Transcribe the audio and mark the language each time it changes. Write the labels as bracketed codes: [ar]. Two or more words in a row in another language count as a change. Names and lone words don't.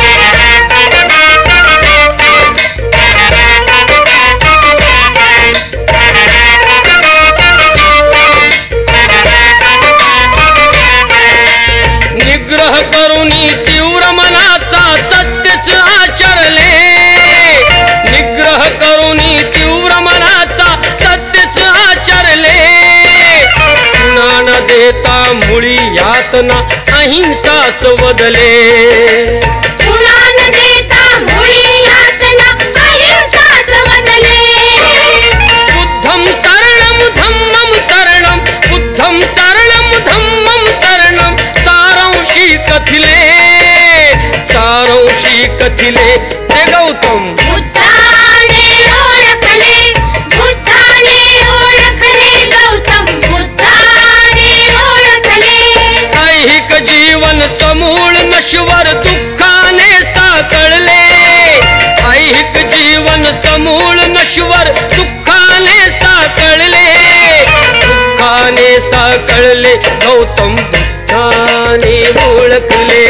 [mr] निग्रह करुनी तीव्र मनाचा सत्यच आचरले निग्रह करुनी तीव्र मनाचा सत्यच आचरले पुन्हा न देता मुळी यातना अहिंसाच वदले पुन्हा न देता मुळी यातना अहिंसाच वदले [pi] बुद्धं शरणं धम्मं शरणं बुद्धं शरणं धम्मं शरणं [mr] सारांशी कथिले ते गौतम बुद्धाने ओळखले गौतम बुद्धाने ओळखले ऐहिक जीवन समूळ नश्वर दुःखाने साकळले ऐहिक जीवन समूळ नश्वर दुःखाने साकळले गौतम बुद्धाने ओळखले